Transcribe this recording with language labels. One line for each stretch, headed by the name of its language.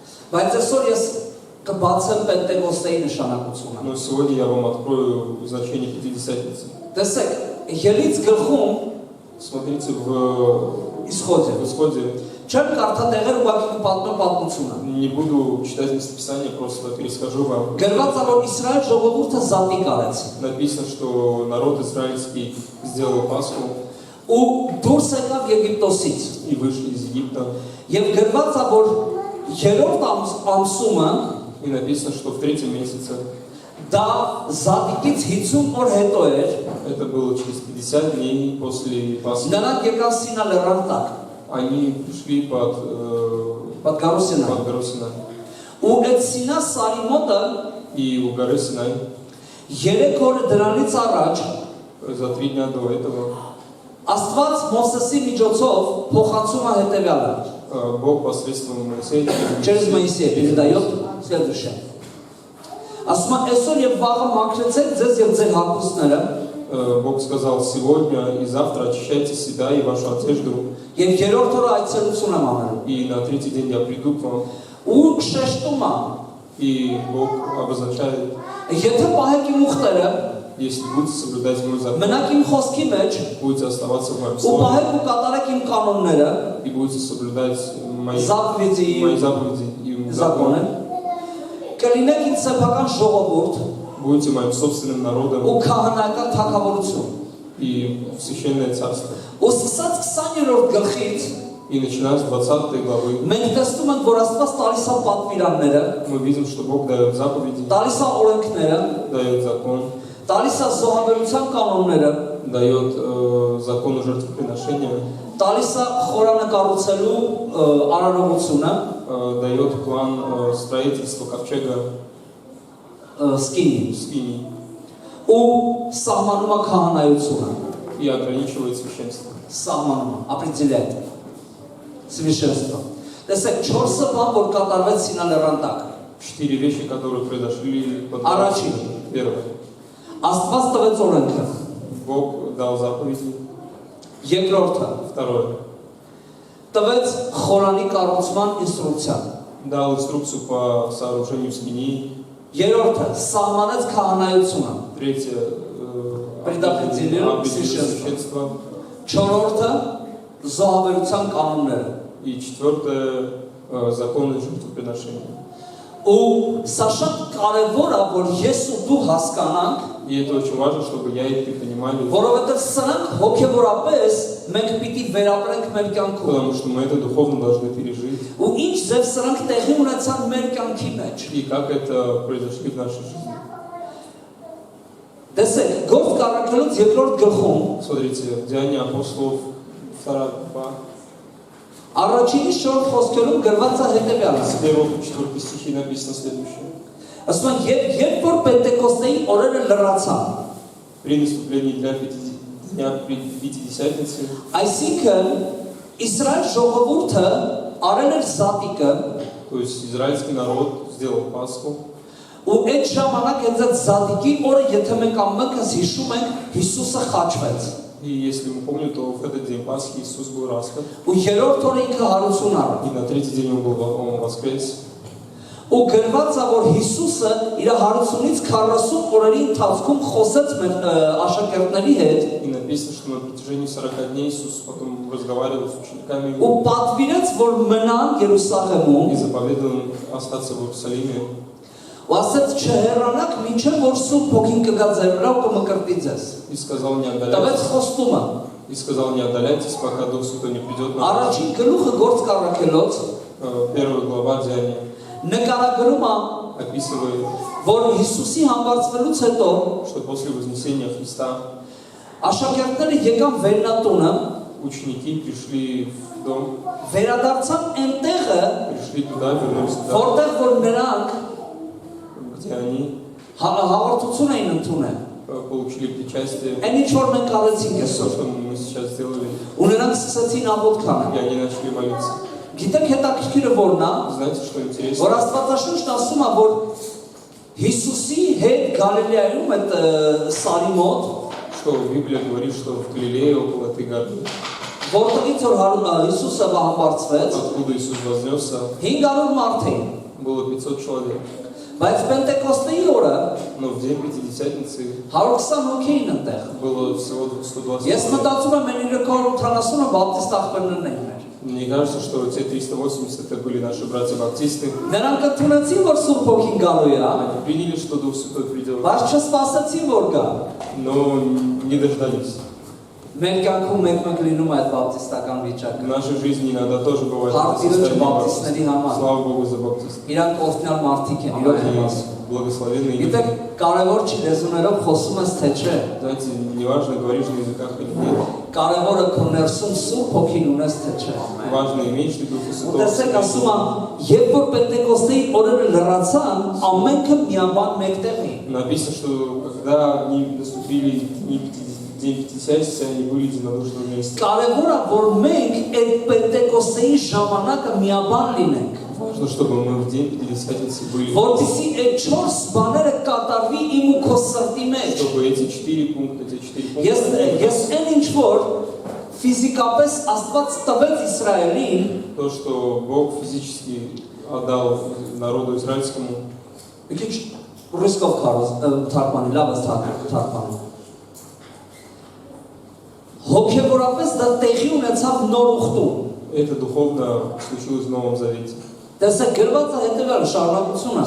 Armenian: Բայց այսօր ես կբացեմ Պենտեկոստեի նշանակությունը։
Russian: Но сегодня я вам открою значение Пятидесятницы.
Armenian: Տեսեք, Ելից գլխում
Russian: Смотрите в Исходе Исходе.
Armenian: չեմ կարդա տեղեր ուղղակի կպատմեմ պատմությունը։
Russian: Не буду читать местописание, просто перескажу вам.
Armenian: Գրված է, որ Իսրայել ժողովուրդը Զատիկ արեց։
Russian: Написано, что народ израильский сделал Пасху
Armenian: Ու դուրս եկավ Եգիպտոսից։
Russian: и вышли из Египта.
Armenian: Եվ գրված է, որ երրորդ ամսումը
Russian: И написано, что в 3-м месяце,
Armenian: դա Զատիկից 50 օր հետո էր,
Russian: это было через 50 дней после Пасхи,
Armenian: նրանք եկան Սինա լեռան տակ,
Russian: они пришли под
Armenian: Պատգարու Սինա։
Russian: гору Синай.
Armenian: Ու այդ Սինա սարի մոտը
Russian: И у горы Синай
Armenian: 3 օր դրանից առաջ
Russian: за 3 дня до этого
Armenian: Աստված Մովսեսի միջոցով փոխանցում է հետևյալը։
Russian: Бог посредством Моисея Через Моисея передает следующее.
Armenian: Ասում է, այսօր եւ վաղը մաքրեցեք ձեզ եւ ձեր հագուստները
Russian: Бог сказал: сегодня и завтра очищайте себя и вашу одежду,
Armenian: եւ երրորդ օրը այցելություն եմ անում։
Russian: и на 3-й день я приду к вам.
Armenian: Ու շեշտում է,
Russian: И Бог обозначает:
Armenian: եթե պահեք իմ ուխտերը,
Russian: если будете соблюдать мой закон,
Armenian: մնաք իմ խոսքի մեջ,
Russian: будете оставаться в моем
Armenian: ու
Russian: слове
Armenian: պահեք ու կատարեք իմ կանոնները,
Russian: и будете соблюдать мои Զապվիդի заповеди и законы, законы,
Armenian: կլինեք իմ սեփական ժողովուրդ
Russian: будете моим собственным народом
Armenian: ու քահանայական թագավորություն։
Russian: и священное царство.
Armenian: Ու սկսած 20-րդ գլխից
Russian: И начиная с 20 главы,
Armenian: մենք տեսնում ենք, որ Աստված տալիս է պատվիրանները,
Russian: мы видим, что Бог дает заповеди,
Armenian: տալիս է օրենքները,
Russian: дает закон,
Armenian: տալիս է զոհաբերության կանոնները,
Russian: дает закон жертвоприношения,
Armenian: տալիս է խորանկարուցելու արարողությունը,
Russian: дает план строительства ковчега սկինի Скинии
Armenian: ու սահմանում է քահանայությունը,
Russian: и ограничивает священство.
Armenian: սահմանում է,
Russian: определяет священство։
Armenian: Տեսեք, 4 բան, որ կատարվեց Սինա լեռան տակ։
Russian: 4 вещи, которые произошли под
Armenian: Առաջին.
Russian: Первое.
Armenian: Աստված տվեց օրենքը։
Russian: Бог дал заповеди.
Armenian: Երկրորդը
Russian: Второе.
Armenian: տվեց խորանի կառուցման ինստրուկցիա։
Russian: Дал инструкцию по сооружению скинии.
Armenian: Երրորդը սահմանեց քահանայությունը։
Russian: Третье. Предопределил священство.
Armenian: Չորրորդը զոհաբերության կանոնները։
Russian: И четвертое. Законы жертвоприношения.
Armenian: Ու սա շատ կարևոր է, որ ես ու դու հասկանանք,
Russian: И это очень важно, чтобы я и ты понимали,
Armenian: որովհետև սրանք հոգևորապես մենք պիտի վերապրենք մեր կյանքում։
Russian: потому что мы это духовно должны пережить.
Armenian: Ու ինչ ձև սրանք տեղի ունեցան մեր կյանքի մեջ։
Russian: И как это произошли в нашей жизни.
Armenian: Տեսեք, Գործք առաքելուց երկրորդ գլխում
Russian: Смотрите, Деяния апостолов 2 глава.
Armenian: առաջինի 4 խոսքերում գրված է հետևյալը։
Russian: С 1-4 стихи написано следующее.
Armenian: Ասում են, երբ որ Պենտեկոստեի օրերը լրացան,
Russian: При наступлении Дня Пятидесятницы,
Armenian: այսինքն Իսրայել ժողովուրդը արել էր Զատիկը,
Russian: то есть израильский народ сделал Пасху,
Armenian: ու այդ ժամանակ այդ Զատիկի օրը, եթե մենք ամենքս հիշում ենք, Հիսուսը խաչվեց։
Russian: и если мы помним, то в этот день Пасхи Иисус был распят,
Armenian: Ու երրորդ օրը ինքը հարություն առավ։
Russian: и на 3-й день он воскрес.
Armenian: Ու գրված է, որ Հիսուսը իր հարությունից 40 օրերի ընթացքում խոսեց մեր աշակերտների հետ
Russian: И написано, что на протяжении 40 дней Иисус потом разговаривал с учениками
Armenian: ու պատվիրեց, որ մնան Երուսաղեմում
Russian: и заповедовал им остаться в Иерусалиме.
Armenian: Ու ասաց չհեռանաք մինչև որ Սուրբ Հոգին կգա ձեր վրա ու կմկրտի ձեզ։
Russian: И сказал, не
Armenian: Տվեց
Russian: отдаляйтесь.
Armenian: խոստումը։
Russian: И сказал, не отдаляйтесь, пока Дух Святой не придет на вас.
Armenian: Առաջին գլուխը գործ կառաքելոց
Russian: Первая глава Деяния
Armenian: նկարագրում է,
Russian: описывает,
Armenian: որ Հիսուսի համբարձվելուց հետո
Russian: что после вознесения Христа
Armenian: աշակերտները եկան վերնատունը,
Russian: ученики пришли в дом,
Armenian: վերադարձան այնտեղը,
Russian: пришли туда, вернулись туда,
Armenian: որտեղ որ նրանք
Russian: где они
Armenian: հաղորդություն էին ընդունել։
Russian: получили причастие.
Armenian: Այն ինչ որ մենք արեցինք
Russian: То,
Armenian: այսօր։
Russian: что мы сейчас сделали,
Armenian: Ու նրանք սկսեցին աղոթք
Russian: и
Armenian: անել։
Russian: они начали молиться.
Armenian: Գիտեք հետաքրքիրը որն է,
Russian: Знаете, что интересно?
Armenian: որ Աստվածաշունչն ասում է, որ Հիսուսի հետ Գալիլեայում այդ սարի մոտ,
Russian: Что Библия говорит, что в Галилее, около этой горы,
Armenian: որտեղից որ Հիսուսը համբարձվեց,
Russian: откуда Иисус вознесся,
Armenian: 500 մարդ էին։
Russian: было 500 человек.
Armenian: Բայց Պենտեկոստեի օրը
Russian: Но в день Пятидесятницы
Armenian: 120 հոգի էին այնտեղ։
Russian: было всего 120
Armenian: Ես
Russian: человек.
Armenian: մտածում եմ, այն 380-ը բապտիստ աղբերներն էին։
Russian: Мне кажется, что те 380 это были наши братья-баптисты.
Armenian: Նրանք ընդունեցին, որ Սուրբ Հոգին գալու է,
Russian: Они приняли, что Дух Святой придет,
Armenian: բայց չսպասեցին, որ գա։
Russian: но не дождались.
Armenian: Մեր կյանքում մեկ-մեկ լինում է այդ բապտիստական վիճակը։
Russian: В нашей жизни иногда тоже бывает это
Armenian: Հարցիրը
Russian: состояние
Armenian: բապտիստների
Russian: баптистов.
Armenian: համար։
Russian: Слава Богу за баптистов.
Armenian: Իրանք օգնյալ մարդիկ են, իրոք եմ
Russian: Они
Armenian: ասում։
Russian: благословенные люди.
Armenian: Գիտեք, կարևոր չի լեզուներով խոսում ես թե չէ։
Russian: Знаете, неважно, говоришь на языках или нет.
Armenian: Կարևորը քո ներսում Սուրբ Հոգին ունես թե չէ։
Russian: Важно, имеешь ли Духа
Armenian: Ու
Russian: Святого.
Armenian: տեսեք, ասում է, երբ որ Պենտեկոստեի օրերը լրացան, ամենքը միաբան մեկտեղ էին։
Russian: Написано, что когда они наступили день Пятидесятницы, они были единодушно вместе.
Armenian: Կարևորը որ մենք այդ Պենտեկոստեի ժամանակը միաբան լինենք,
Russian: Важно, чтобы мы в день Пятидесятницы были,
Armenian: որտիսի այդ 4 բաները կատարվի իմ ու քո սրտի մեջ։
Russian: чтобы эти 4 пункта,
Armenian: Ես այն ինչ որ ֆիզիկապես Աստված տվեց Իսրայելին,
Russian: то, что Бог физически отдал народу израильскому,
Armenian: Քիչ ռուսկով թարգմանի, լավ է թարգմանի։ Հոգևորապես դա տեղի ունեցավ նոր ուխտում։
Russian: это духовно случилось в Новом Завете.
Armenian: Տեսեք, գրված է հետևյալ շարունակությունը։